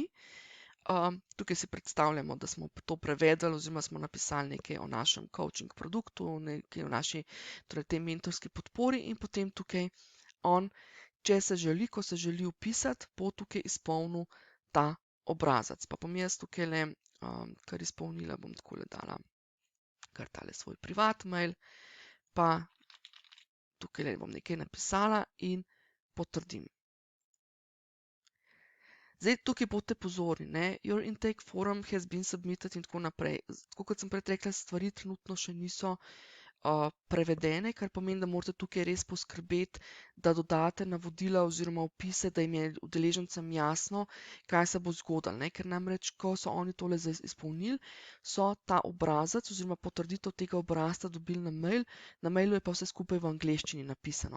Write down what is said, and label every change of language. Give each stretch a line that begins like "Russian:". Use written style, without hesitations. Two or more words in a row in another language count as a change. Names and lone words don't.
Slovenian: Tukaj si predstavljamo, da smo to prevedli oziroma smo napisali nekaj o našem coaching produktu, nekaj o naši, torej tej mentorski podpori in potem tukaj on, če se želi, ko se želi vpisati, bo tukaj izpolnil ta obrazac. Pa bom jaz tukaj kar izpolnila, bom takole dala kar tale svoj privat mail, pa tukaj bom nekaj napisala in potrdim. Zdaj, tukaj boste pozorni, ne?
English: Your intake form has been submitted
Slovenian: in tako naprej. Tako kot sem prej rekla, stvari trenutno še niso prevedene, kar pomeni, da morate tukaj res poskrbeti, da dodate navodila oziroma opise, da jim je udeležencem jasno, kaj se bo zgodilo, ne? Ker namreč, ko so oni tole izpolnili, so ta obrazac oziroma potrditev tega obrazca dobili na mail, na mailu je pa vse skupaj v angleščini napisano.